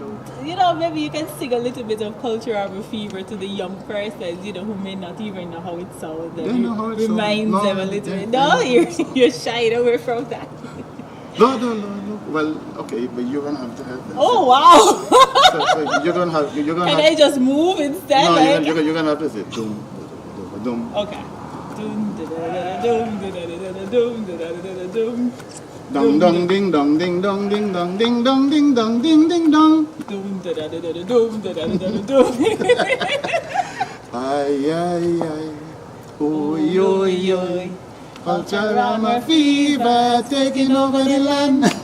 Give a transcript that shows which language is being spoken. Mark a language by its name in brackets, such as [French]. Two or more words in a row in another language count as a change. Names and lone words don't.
[English] maybe you can sing a little bit of Cultural Fever to the young persons, who may not even know how it sounds. They know how it reminds sounds. them a little bit. No, you're shying away from that. No. Well, okay, but you're gonna have to have that. Oh, wow. So you're gonna have. Can I just move instead? No, you're gonna have to say dum, dum. Okay. Dum da da da dum da da da dum da da da dum. Dong dong ding dong ding dong ding dong ding dong ding dong ding ding dong. Dum da da da da dum da da da dum. Ay ay ay. Oy oy oy. Cultural fever taking over the land.